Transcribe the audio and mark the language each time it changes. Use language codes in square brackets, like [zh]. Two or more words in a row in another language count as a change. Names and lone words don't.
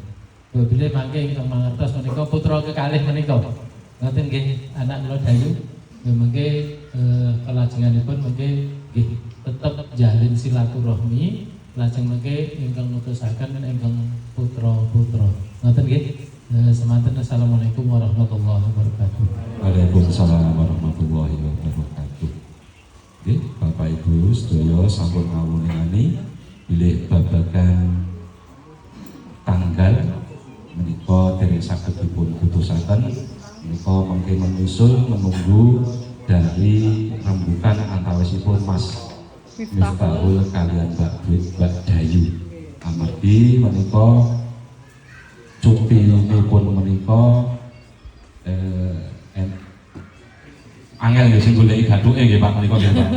[jv] Bilih mangke ingkang mangertos menika putra kekalih menika. Ngoten nggih anak kula Dayu. Nggih mengke kelajenganipun mengke nggih tetep jalin silaturahmi lajeng mengke ingkang mutusaken ingkang putra-putra. Ngoten nggih. Semanten [ar] السلام عليكم ورحمة الله وبركاته. وعليكم السلام ورحمة الله وبركاته. [jv] Oke, Bapak Ibu sedaya sampun ngawuningani bilih babagan tanggal menika dereng saged dipun putusaken menika mengke [id] menyusul menunggu dari [jv] rembukan antawisipun Mas Miftahul kalian Mbak Dayu. Amargi menika cutinipun menika angel nggih sing goleki gathuke nggih Pak menika nggih Pak.